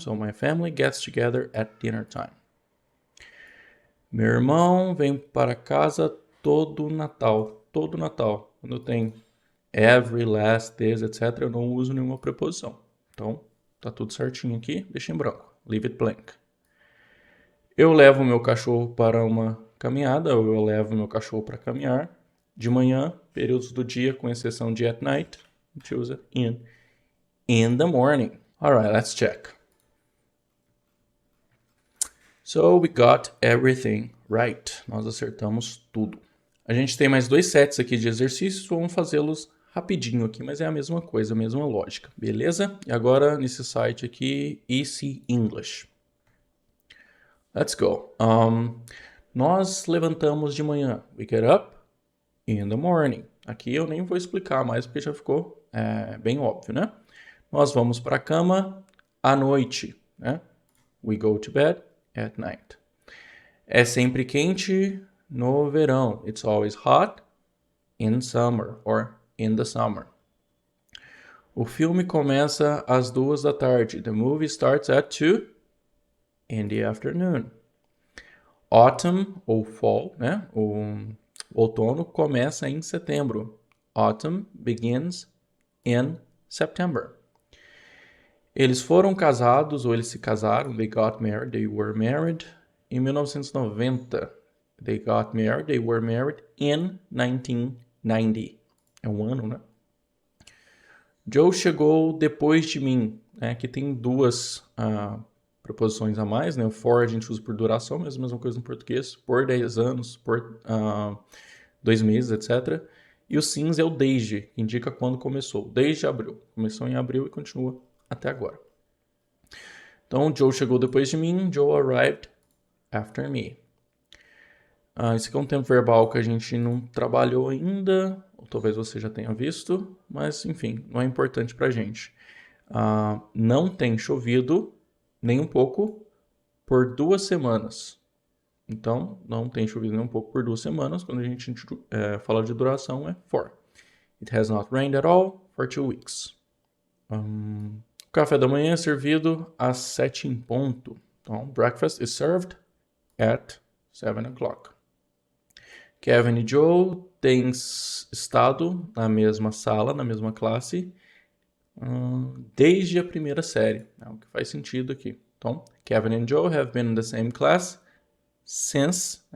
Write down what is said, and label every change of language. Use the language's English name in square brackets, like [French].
[English] So my family gets together at dinner time. [Portuguese] Meu irmão vem para casa todo Natal. Quando tem every, last, this, etc., eu não uso nenhuma preposição. Então, tá tudo certinho aqui, deixa em branco. [English] Leave it blank. [Portuguese] Eu levo meu cachorro para uma caminhada, ou eu levo meu cachorro para caminhar. De manhã, períodos do dia, com exceção de [English] at night, [Portuguese] a gente usa in. [English] In the morning. Alright, let's check. So we got everything right. [Portuguese] Nós acertamos tudo. A gente tem mais 2 sets aqui de exercícios, vamos fazê-los rapidinho aqui, mas é a mesma coisa, a mesma lógica, beleza? E agora nesse site aqui, Easy English. [English] Let's go. [Portuguese] Nós levantamos de manhã. [English] We get up in the morning. [Portuguese] Aqui eu nem vou explicar mais porque já ficou bem óbvio, né? Nós vamos para a cama à noite, né? [English] We go to bed at night. [Portuguese] É sempre quente no verão. [English] It's always hot in summer or in the summer. [Portuguese] O filme começa às 2 da tarde. [English] The movie starts at 2 in the afternoon. [Portuguese] Autumn ou fall, né? O outono começa em setembro. [English] Autumn begins in September. [Portuguese] Eles foram casados ou eles se casaram. [English] They got married, they were married [Portuguese] em [English] 1990. They got married, they were married in 1990. [Portuguese] É um ano, né? Joe chegou depois de mim. Aqui tem 2 preposições a mais, né? O for a gente usa por duração, mas a mesma coisa no português. Por 10 anos, por 2 meses, etc. E o since é o desde, que indica quando começou. Desde abril. Começou em abril e continua até agora. Então, Joe chegou depois de mim. [English] Joe arrived after me. [Portuguese] Esse aqui é um tempo verbal que a gente não trabalhou ainda, ou talvez você já tenha visto, mas enfim, não é importante pra gente. Não tem chovido nem um pouco por 2 semanas. Então, não tem chovido nem um pouco por 2 semanas. Quando a gente fala de duração, é for. [English] It has not rained at all for 2 weeks. [Portuguese] O café da manhã é servido às 7 em ponto. Então, [English] breakfast is served at 7 o'clock. [Portuguese] Kevin e Joe têm estado na mesma sala, na mesma classe, desde a primeira série. É o que faz sentido aqui. Então, [English] Kevin and Joe have been in the same class since...